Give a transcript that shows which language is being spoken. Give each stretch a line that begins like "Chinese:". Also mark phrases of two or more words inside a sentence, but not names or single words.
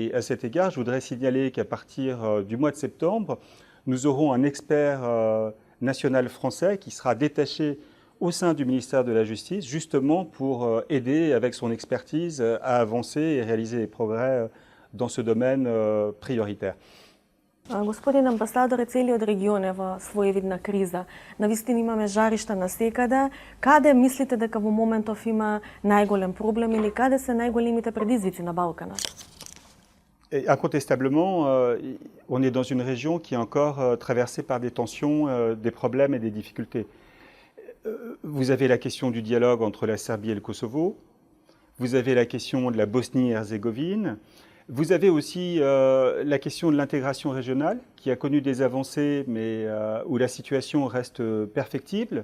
French: Et à cet égard, je voudrais signaler qu'à partir du mois de septembre, nous aurons un expert national français qui sera détaché au sein du ministère de la Justice, justement pour aider avec son expertise à avancer et réaliser des progrès dans ce domaine prioritaire.
Macedonian: Господин амбасадоре, целиот регион е во своевидна криза. Навистина имаме жаришта насекаде. Каде мислите дека во моментов има најголем проблем или каде се најголемите предизвици на Балканот?
French: Et incontestablement, on est dans une région qui est encore traversée par des tensions, des problèmes et des difficultés. Vous avez la question du dialogue entre la Serbie et le Kosovo, vous avez la question de la Bosnie-Herzégovine, vous avez aussi la question de l'intégration régionale qui a connu des avancées mais où la situation reste perfectible.